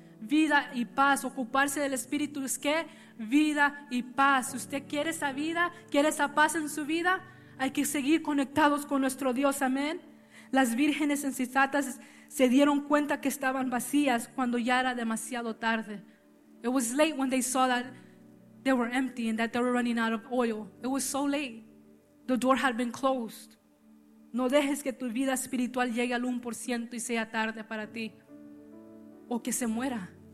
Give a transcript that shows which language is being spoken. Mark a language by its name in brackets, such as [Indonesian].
[Spanish] Vida y paz. Ocuparse del Espíritu es ¿qué? Vida y paz. Si usted quiere esa vida, quiere esa paz en su vida, hay que seguir conectados con nuestro Dios. Amén. Las vírgenes insensatas se dieron cuenta que estaban vacías cuando ya era demasiado tarde. [English] It was late when they saw that they were empty and that they were running out of oil. It was so late. The door had been closed. [Spanish] No dejes que tu vida espiritual llegue al 1% y sea tarde para ti. O que se muera.